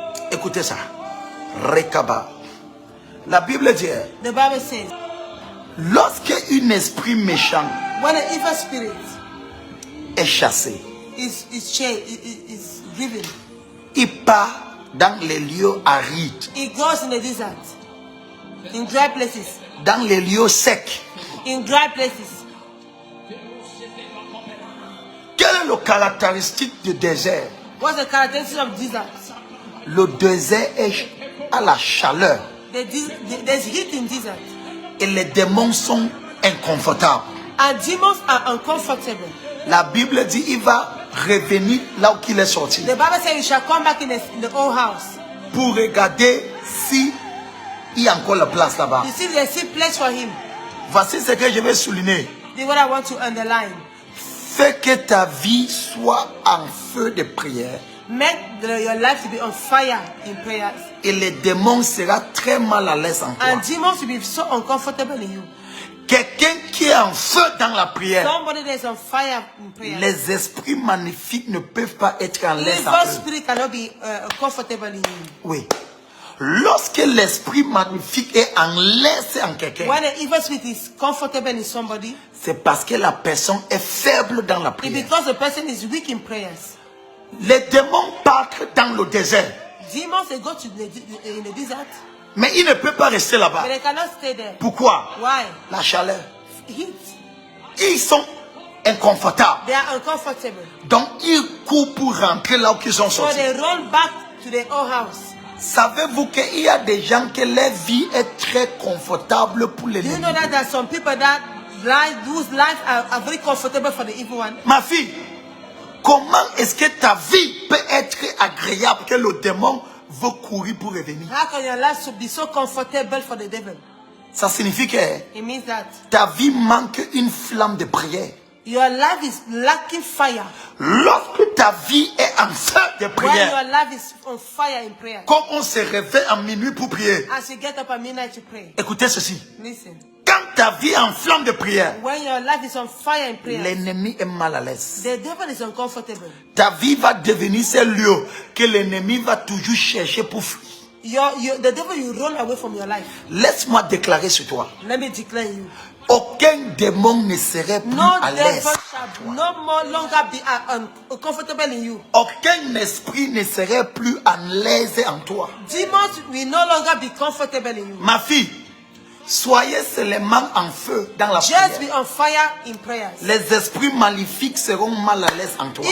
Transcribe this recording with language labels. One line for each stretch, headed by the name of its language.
French: écoutez ça. Rekaba. La Bible dit,
English: the Bible says,
French: lorsque un esprit méchant
English: when an evil spirit
French: est chassé,
English: is driven,
French: il part dans les lieux arides,
English: it goes in the desert, in dry places,
French: dans les lieux secs.
English: in dry places.
French: Quelle est la caractéristique du désert?
English: What's the characteristic of desert?
French: Le désert est à la chaleur
English: There's heat in desert.
French: et les démons sont inconfortables.
English: And demons are uncomfortable.
French: La Bible dit il va revenir là où il est sorti
English: The Bible says you shall come back in the old house.
French: pour regarder si il y a encore la place là-bas.
English: You see, there's still place for him.
French: Voici ce que je vais souligner.
English: This is what I want to underline.
French: Fais que ta vie soit en feu de prière
English: Make your life to be on fire in prayers.
French: et les démons seront très mal à l'aise en toi.
English: And demons will be so uncomfortable in you.
French: Quelqu'un qui est en feu dans la prière,
English: Somebody that is on fire in prayer.
French: les esprits magnifiques ne peuvent pas être en l'aise en
English: Evil
French: eux.
English: spirit cannot be comfortable in you.
French: Oui. Lorsque l'esprit magnifique est en l'aise en quelqu'un,
English: When an evil spirit is comfortable in somebody,
French: c'est parce que la personne est faible dans la
English: it's
French: prière.
English: because the person is weak in prayers.
French: Les démons partent dans le désert,
English: Demons, they go to in the desert,
French: mais ils ne peuvent pas rester là-bas.
English: but they cannot stay there.
French: Pourquoi?
English: Why?
French: La chaleur.
English: Heat.
French: Ils sont inconfortables.
English: They are uncomfortable.
French: Donc ils courent pour rentrer là où ils sont
English: So
French: sortis.
English: they run back to their old house.
French: Savez-vous qu'il y a des gens que leur vie est très confortable pour les
English: Do you
French: ennemis?
English: know that there are some people whose lives are very comfortable for the evil one?
French: Ma fille, comment est-ce que ta vie peut être agréable que le démon veut courir pour revenir?
English: How can your life be so comfortable for the devil?
French: Ça signifie que
English: It means that
French: ta vie manque une flamme de prière.
English: your life is lacking fire.
French: Lorsque ta vie est en feu de
English: When
French: prière,
English: your life is on fire in prayer,
French: comme on se réveille en minuit pour prier,
English: as you get up at midnight to pray,
French: écoutez ceci.
English: listen.
French: Quand ta vie est en flamme de prière,
English: When your life is on fire in prayer,
French: l'ennemi est mal à l'aise.
English: the devil is uncomfortable.
French: Ta vie va devenir ce lieu que l'ennemi va toujours chercher pour fuir.
English: The devil will run away from your life.
French: Laisse-moi déclarer sur toi.
English: Let me declare you.
French: Aucun démon ne serait plus
English: No
French: à
English: devil
French: l'aise.
English: shall no more longer be uncomfortable in you.
French: Aucun esprit ne serait plus à l'aise en toi.
English: Demons will no longer be comfortable in you.
French: Ma fille, soyez seulement en feu dans la
English: Just
French: prière.
English: be on fire in prayers.
French: Les esprits maléfiques seront mal à l'aise en toi.